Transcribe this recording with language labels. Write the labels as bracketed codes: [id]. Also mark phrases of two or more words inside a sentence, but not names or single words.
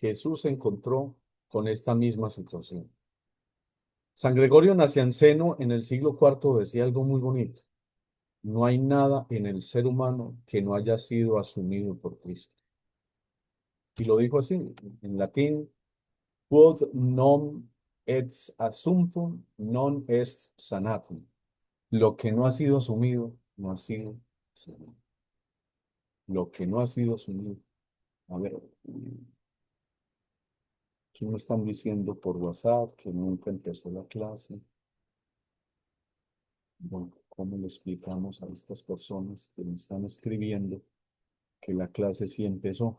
[es] Jesús se encontró con esta misma situación. San Gregorio Nacianceno en el siglo IV decía algo muy bonito. No hay nada en el ser humano que no haya sido asumido por Cristo. Y lo dijo así, en latín, [la] quod non est assumptum, non est sanatum. [es] Lo que no ha sido asumido, no ha sido sanado. Lo que no ha sido asumido. A ver, ¿qué me están diciendo por WhatsApp que nunca empezó la clase? Bueno, ¿cómo le explicamos a estas personas que me están escribiendo que la clase sí empezó?